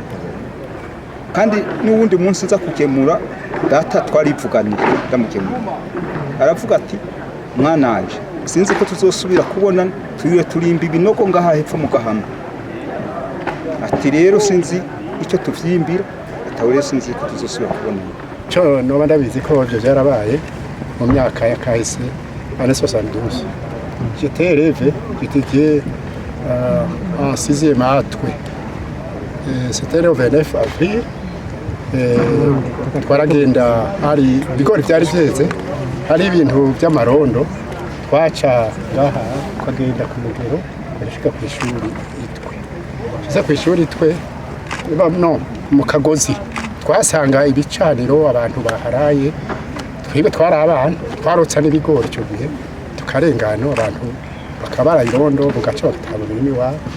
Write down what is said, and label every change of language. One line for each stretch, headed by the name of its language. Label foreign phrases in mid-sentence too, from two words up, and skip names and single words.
Rundi: Kandi n'uwundi munsi nza kugemura data twarivuganiye ndamukemura aravuga ati mwananje sinzi ko tuzosubira kubona turimba ibinogo ngaha hepfo mu Gahama ati rero sinzi icyo tuvyimbira atawe rero sinzi ko tuzosubira kubona cyo no bandabizi ko byo byarabaye mu myaka ya kahise ane 72.
French: J'étais élève, j'étais en 6e A. C'était le 29 avril.
Rundi: Twaragenda hari bigori byari byeze hari ibintu by'amarondo twaca ngaha twagenda ku mugero barashika ku ishuri itwe kiza ku ishuri twe no mu Kagozi twasanga ibicaniro abantu baharaye twibe twari abana twarotsa n'ibigori cyo gihe tukarengana abantu bakabara irondo bugaca batabona imiwa